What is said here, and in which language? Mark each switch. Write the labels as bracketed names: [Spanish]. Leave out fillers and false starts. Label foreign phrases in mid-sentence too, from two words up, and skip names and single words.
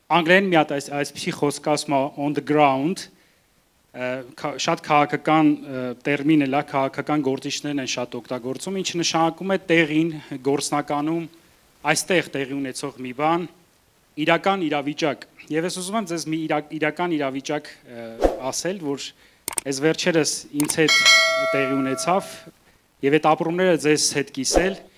[Armenian] անգլերեն մի հատ այսպիսի խոսք ասում [English] on the ground, [Armenian] շատ քաղաքական տերմին է, քաղաքական գործիչներն են շատ օգտագործում, ինչը նշանակում է տեղին, գործնականում, այստեղ տեղի ունեցող մի բան, իրական իրավիճակ։ Եվ ես ուզում եմ ձեզ մի իրական իրավիճակ ասել, որ այս վերջերս ինձ հետ տեղի ունեցավ եւ այդ ապրումները ձեզ հետ կիսել։